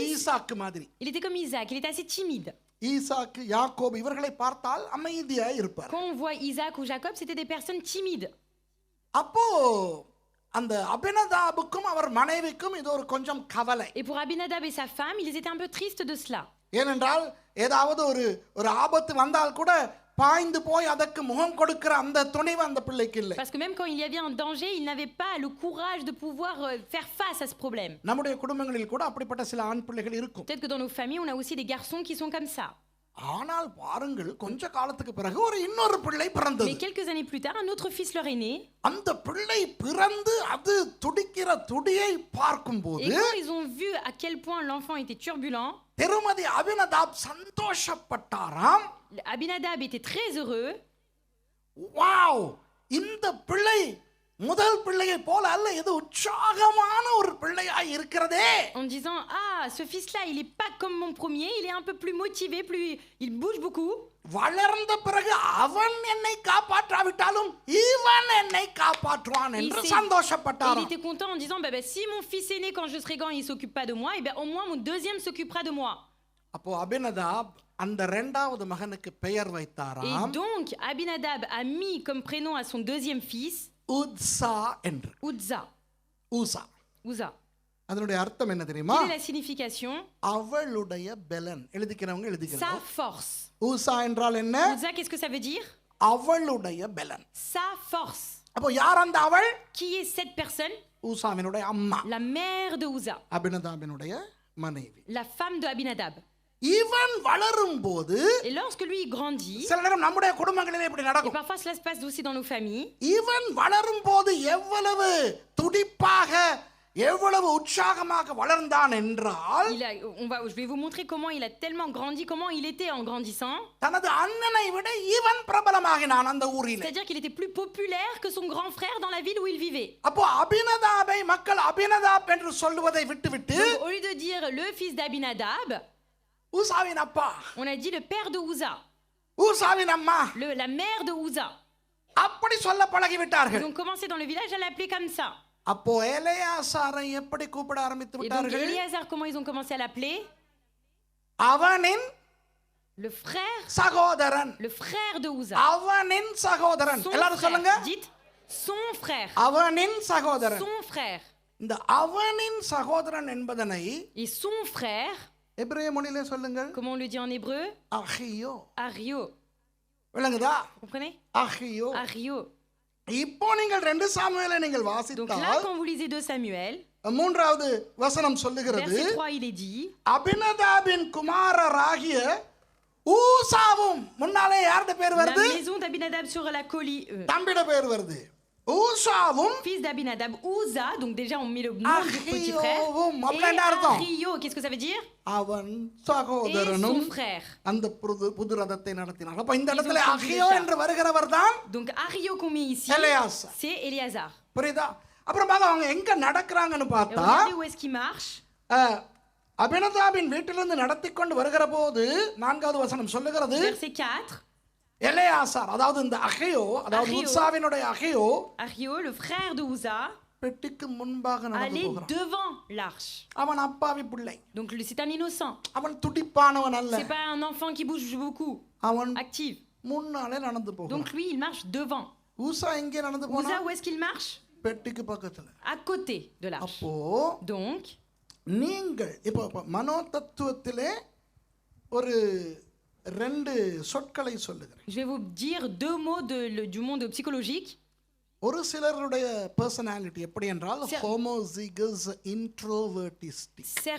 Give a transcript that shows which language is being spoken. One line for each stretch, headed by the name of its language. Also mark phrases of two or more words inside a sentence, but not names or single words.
French: fils-
Tamil: ஈசாக்கு மாதிரி.
French: Il était comme Isaac, il était assez timide.
Tamil: ஈசாக்கு, யாக்கோபு இவர்களை பார்த்தால் அமைதியாய் இருப்பார்.
French: Quand on voit Isaac ou Jacob, c'était des personnes timides.
Tamil: அப்போ அந்த அபினதாபுக்கும் அவர் மனைவிக்கும் இது ஒரு கொஞ்சம் கவலை.
French: Et pour Abinadab et sa femme, ils étaient un peu tristes de cela.
Tamil: ஏனென்றால் ஏதாவது ஒரு ஆபத்து வந்தால் கூட பாய்ந்து போய் அதற்கு முகம் கொடுக்கிற அந்த துணிவு அந்த பிள்ளைக்கு இல்லை.
French: Parce que même quand il y avait un danger, ils n'avaient pas le courage de pouvoir faire face à ce problème.
Tamil: நம்முடைய குடும்பங்களில் கூட அப்படிப்பட்ட சில ஆண் பிள்ளைகள் இருக்கும்.
French: Peut-être que dans nos familles, on a aussi des garçons qui sont comme ça.
Tamil: ஆனால் பாருங்கள், கொஞ்ச காலத்துக்கு பிறகு ஒரு இன்னொரு பிள்ளை பிறந்தது.
French: Mais quelques années plus tard, un autre fils leur est né.
Tamil: அந்த பிள்ளை பிறந்து அது துடிக்கிற துடியை பார்க்கும்போது
French: Et quand ils ont vu à quel point l'enfant était turbulent,
Tamil: திருமதி அபினதாப் சந்தோஷப்பட்டாராம்.
French: Abinadab était très heureux.
Tamil: வாவ், இந்த பிள்ளை முதல் பிள்ளையை போல அல்ல, இது உற்சாகமான ஒரு பிள்ளையாய் இருக்கிறதே.
French: En disant, ah, ce fils-là, il est pas comme mon premier, il est un peu plus motivé, il bouge beaucoup.
Tamil: வளர்ந்த பிறகு அவன் என்னை காப்பாற்றாவிட்டாலும் இவன் என்னை காப்பாற்றுவான் என்று
French: Et il
Tamil: சந்தோஷப்பட்டாராம்.
French: était content en disant, si mon fils aîné, quand je serai grand, il s'occupe pas de moi, et bien au moins mon deuxième s'occupera de moi.
Tamil: அப்போ அபினதாப் அந்த இரண்டாவது மகனுக்கு பெயர்
French: Et
Tamil: வைத்தாராம்
French: donc, Abinadab a mis comme prénom à son deuxième fils,
Tamil: உத்சா என்று.
French: Uza.
Tamil: ஊசா.
French: Uza.
Tamil: அதனுடைய அர்த்தம் என்ன தெரியுமா?
French: Quelle est la signification?
Tamil: அவளுடைய பெலன். எழுதிக்கிறவங்க
French: Sa
Tamil: எழுதிக்கிறோம்.
French: force.
Tamil: ஊசா என்றால் என்ன?
French: Uza, qu'est-ce que ça veut dire?
Tamil: அவளுடைய பெலன்.
French: Sa force.
Tamil: அப்போ யார் அந்த அவள்?
French: Qui est cette personne?
Tamil: ஊசாவினுடைய அம்மா,
French: La mère de Uza,
Tamil: அபினதாபினுடைய மனைவி.
French: la femme de Abinadab.
Tamil: இவன் வளரும் போது
French: Et lorsque lui il grandit,
Tamil: சில நேரம் நம்முடைய குடும்பங்களிலே இப்படி
French: et
Tamil: நடக்கும்.
French: parfois cela se passe aussi dans nos familles,
Tamil: இவன் வளரும் போது எவ்வளவு துடிப்பாக எவ்வளவு உற்சாகமாக வளர்ந்தான் என்றால்
French: je vais vous montrer comment il a tellement grandi, comment il était en grandissant.
Tamil: தனது அண்ணனை விட இவன் பிரபலமாகினான் அந்த ஊரிலே.
French: C'est-à-dire qu'il était plus populaire que son grand frère dans la ville où il vivait.
Tamil: அப்போ அபினதாபை மக்கள் அபினதாப் என்று சொல்லுவதை விட்டுவிட்டு
French: Donc, au lieu de dire le fils d'Abinadab,
Tamil: ஊசாவின் அப்பா,
French: on a dit le père de Uza,
Tamil: ஊசாவின் அம்மா,
French: la mère de Uza.
Tamil: அப்படி சொல்ல பழகிவிட்டார்கள்.
French: Ils ont commencé dans le village à l'appeler comme ça.
Tamil: அப்போ எலெயாசாரை எப்படி கூப்பிட ஆரம்பித்து
French: Et donc
Tamil: விட்டார்கள்?
French: Éléazar, comment ils ont commencé à l'appeler?
Tamil: அவனின்
French: Le frère,
Tamil: சகோதரன்.
French: le frère de Uza.
Tamil: அவனின் சகோதரன்.
French: Son
Tamil: எல்லாரும் சொல்லுங்க.
French: frère. Dites son frère.
Tamil: அவனின் சகோதரன்.
French: Son frère.
Tamil: இந்த அவனின் சகோதரன் என்பதனை
French: Et son frère,
Tamil: எபிரேய மொழியிலே சொல்லுங்கள்.
French: comment on le dit en hébreu?
Tamil: அஹியோ.
French: Ario.
Tamil: விளங்குதா?
French: Vous comprenez?
Tamil: அஹியோ.
French: Ario.
Tamil: இப்போ நீங்கள் 2 சாமுவேலை நீங்கள்
French: Donc là,
Tamil: வாசித்தால்
French: quand vous lisez 2 Samuel,
Tamil: மூன்றாவது வசனம் சொல்லுகிறது,
French: verset 3, il est dit,
Tamil: அபினதாபின் குமாரராகிய ஊசாவும், முன்னாலே யாருடைய பேர்
French: la
Tamil: வருது?
French: maison d'Abinadab sur la colline,
Tamil: தம்பிட பேர் வருது. ஊசாவும்
French: fils d'Abinadab, Uza, donc déjà on met le nom du petit frère,
Tamil: அஹியோவும்.
French: et
Tamil: அப்படின்னா அர்த்தம்
French: Ario, qu'est-ce que ça veut dire?
Tamil: அவன்
French: Et
Tamil: சகோதரனும்
French: son frère.
Tamil: அந்த புது ரதத்தை நடத்தினார். அப்ப இந்த
French: Ils
Tamil: இடத்துல
French: ont
Tamil: அஹியோ
French: conduit
Tamil: என்று வருகிறவர் தான்
French: Donc Ario qu'on met ici,
Tamil: எலெயாசார்.
French: c'est Éléazar.
Tamil: புரியுதா? அப்புறம் பாக்க அவங்க எங்க நடக்கிறாங்கன்னு
French: Et
Tamil: பார்த்தா,
French: regardez où est-ce qu'il marche.
Tamil: அபினதாபின் வீட்டிலிருந்து நடத்தி கொண்டு வருகிற போது 4வது வசனம் சொல்லுகிறது,
French: Verset 4,
Tamil: எலெயாசார், அதாவது இந்த அஹியோ, அதாவது அஹியோ. உத்சாவினுடைய அஹியோ
French: Ario, le frère de Uza,
Tamil: பெட்டிக்கு முன்பாக நடந்து
French: allait
Tamil: போகிறான்.
French: devant l'arche.
Tamil: அவன் அப்பாவி பிள்ளை,
French: Donc c'est un innocent.
Tamil: அவன் துடிப்பானவன் அல்ல,
French: C'est pas un enfant qui bouge beaucoup,
Tamil: அவன்
French: active.
Tamil: முன்னாலே நடந்து போகிறான்.
French: Donc lui, il marche devant.
Tamil: ஊசா எங்கே நடந்து போனா?
French: Uza, où est-ce qu'il marche?
Tamil: பெட்டிக்கு பக்கத்துல.
French: À côté de l'arche.
Tamil: அப்போ
French: Donc,
Tamil: நீங்கள் இப்போ மனோ தத்துவத்திலே ஒரு 2 சொற்களை சொல்லுகிறேன்.
French: je vais vous dire 2 mots du monde psychologique.
Tamil: ஒரு சிலருடைய பர்சனாலிட்டி எப்படி என்றால்
English: homozygous introvertistic.